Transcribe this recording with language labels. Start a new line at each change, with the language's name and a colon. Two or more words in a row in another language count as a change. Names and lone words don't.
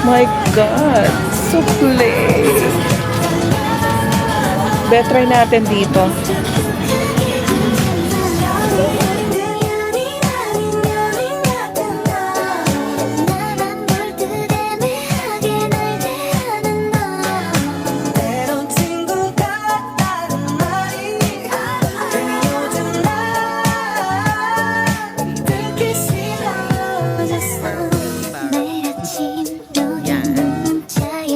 English: My God! So play!
Filipino: Betry natin dito.
Korean: 때론 친구 같다는 말이 요즘 난 듣기 싫어졌어 매일 아침 너의 문자에